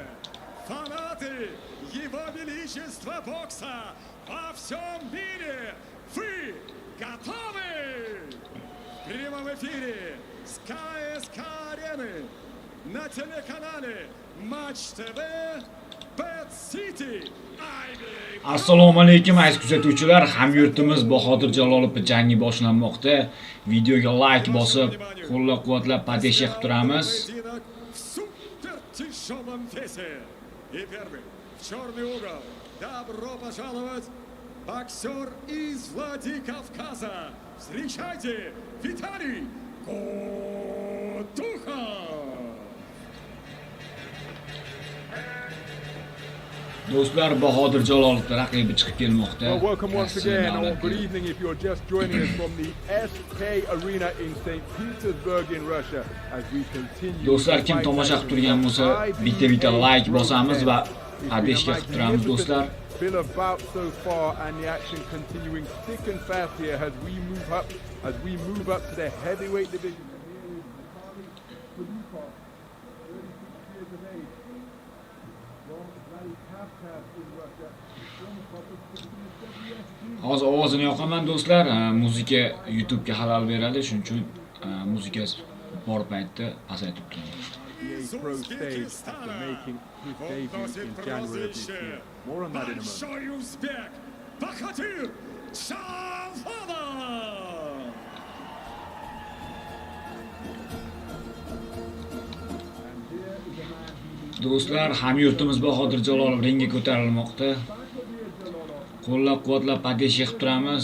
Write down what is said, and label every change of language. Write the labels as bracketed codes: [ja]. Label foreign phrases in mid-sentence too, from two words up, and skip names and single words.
[ru] Фанаты Его Величества бокса во всем мире, вы готовы? В прямом эфире с КСК Арены на телеканале Матч ТВ Bad City. [uz] Assalomu alaykum aziz kuzatuvchilar, hamyurtimiz Bahodir Jalolov jangi boshlanmoqda. Videoga like bosib, qo'llab-quvvatlab podesha qilib turamiz. [ru] И первый в черный угол. Добро пожаловать, боксер из Владикавказа. Встречайте, Виталий Кутухов. [uz] Do'stlar, Bahodir Jalolov raqibi chiqib kelmoqda. [en] Welcome once again, or good evening if you're just joining us from the SK Arena in St. Petersburg in Russia as we continue. [uz] Do'stlar, kim tomosha qilib turgan bo'lsa, bitta like bosamiz va podeshka qilib turamiz do'stlar. [en] Been about so far and the action continuing thick and fast here as we move up to the heavyweight division. [uz] Hozir ovozini yoqaman do'stlar. Muzika YouTube'ga xalal beradi, shuning uchun muzika bor paytda pasaytirib turaman. [en] Pro stage after making his debut in January of this year. More on that in a moment. [uz] Do'stlar, hamyurtimiz Bahodir Jalolov ringga ko'tarilmoqda. Qo'llab-quvvatlab podesha qilib turamiz.